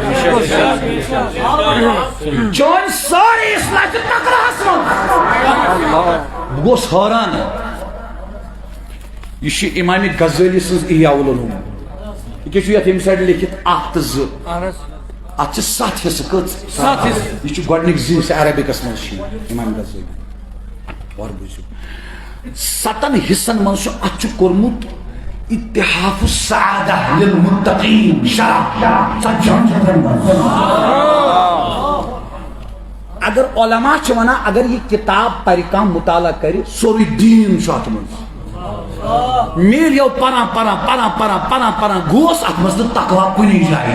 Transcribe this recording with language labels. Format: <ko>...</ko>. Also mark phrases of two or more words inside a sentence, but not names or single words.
<ks>چون سٲرٕے اصلاح چھُ تقراہس منٛز بہٕ گوس حٲران یہِ چھُ امامِ غزالی سٕنٛز احیاء العلوم یہِ کیٛاہ چھُ یتھ ییٚمہِ سایڈٕ لیکھِتھ 1 تہٕ 2 اتھ چھِ 7 حصہٕ کٔژ 7 حصہٕ یہِ چھُ گۄڈنِکۍ 2 حصہٕ عربکس منٛز چھِ امام غزالی اور بوٗزِو 7 حصن منٛز چھُ اتھ چھُ کوٚرمُت اتحاف السعادہ للمتقین شرح اگر علماء چھِ ونان اگر یہ کتاب پرِ کانٛہہ مطالعہ کرِ سورُے دیٖن چھُ اتھ منٛز میلیو پران پران پران پران پران پران گوس اتھ منٛز نہٕ تقوا کُنی جایہِ</ks>